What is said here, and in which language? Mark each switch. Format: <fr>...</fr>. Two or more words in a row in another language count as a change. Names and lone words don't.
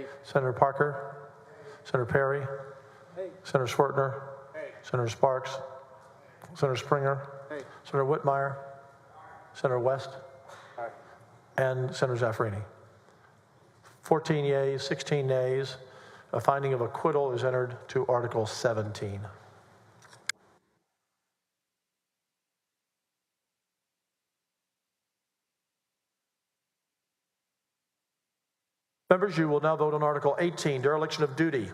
<en>Senator Parker. Senator Perry. Hey. Senator Swertner. Hey. Senator Sparks. Senator Springer. Hey. Senator Whitmire. Senator West. Aye. And Senator Zaffarini. 14 yeas, 16 nays. A finding of acquittal is entered to Article 17. Members, you will now vote on Article 18, dereliction of duty.</en>